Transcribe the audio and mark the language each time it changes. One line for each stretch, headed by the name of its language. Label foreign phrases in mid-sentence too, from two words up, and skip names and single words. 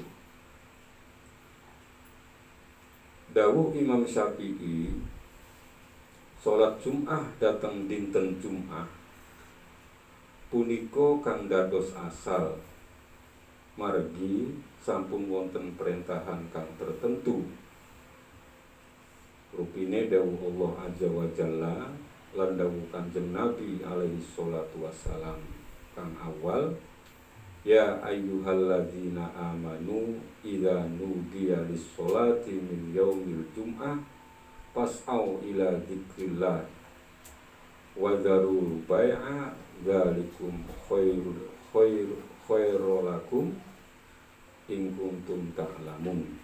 Javanese: Dawuh Imam Syafi'i, salat Jumat datang dinten Jumat punika kang dados asal margi sampun wonten perintahan kang tertentu. Rupine dawuh
Arabic: الله عز وجل
Javanese: lan dawuh Kanjeng Nabi
Arabic: عليه الصلاة والسلام
Javanese: kang awal,
Arabic: يا أيها الذين آمنوا إذا نودي للصلاة من يوم الجمعة فاسعوا إلى ذكر الله وذروا البيع ذلكم خير لكم إن كنتم تعلمون.